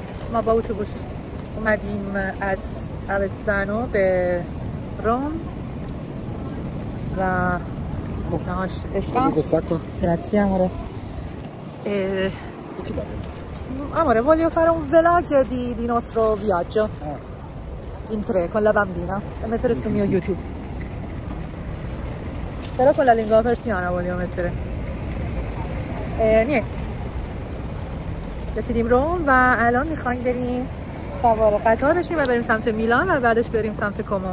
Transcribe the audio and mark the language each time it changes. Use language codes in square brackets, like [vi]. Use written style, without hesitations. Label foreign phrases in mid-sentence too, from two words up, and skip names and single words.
[fa] ما با اتوبوس اومدیم از اوتزانو به روم و [it] grazie amore amore voglio fare un vlog di nostro viaggio in 3 con la bambina e mettere sul mio YouTube però con la lingua persiana voglio mettere niente [fa] رسیدیم روم و الان میخوایم بریم سوار قطار بشیم و بریم سمت میلان و بعدش بریم سمت کومو.